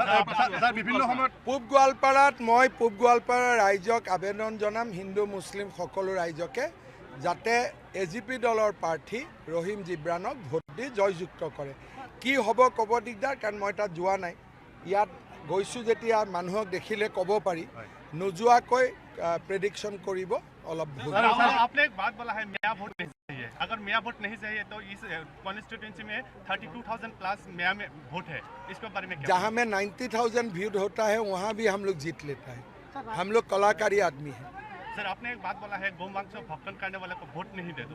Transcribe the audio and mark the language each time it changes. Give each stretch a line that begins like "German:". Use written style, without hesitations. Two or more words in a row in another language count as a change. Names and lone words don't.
Assamese: পূব গোৱালপাৰাত মই পূব গোৱালপাৰা ৰাইজক আবেদন জনাম হিন্দু মুছলিম সকলো ৰাইজকে যাতে এজিপি দলৰ প্ৰাৰ্থী ৰহিম জিব্ৰানক ভোট দি জয়যুক্ত কৰে কি হ'ব ক'ব দিগদাৰ কাৰণ মই তাত যোৱা নাই ইয়াত গৈছোঁ যেতিয়া মানুহক দেখিলে ক'ব পাৰি নোযোৱাকৈ प्रेडिक्शन करिबो অলপ ভুল
Hindi: आपने एक बात बोला है मियां वोट नहीं चाहिए अगर मियां वोट नहीं चाहिए तो इस कॉन्स्टिट्यूएंसी में 32,000 प्लस मियां में वोट है इसके बारे में क्या जहां में 90,000 व्यूड होता है वहां भी हम लोग जीत लेता है हम लोग कलाकारी आदमी है सर आपने एक बात बोला है गोमांस को भक्षण करने वाले को वोट नहीं दे दो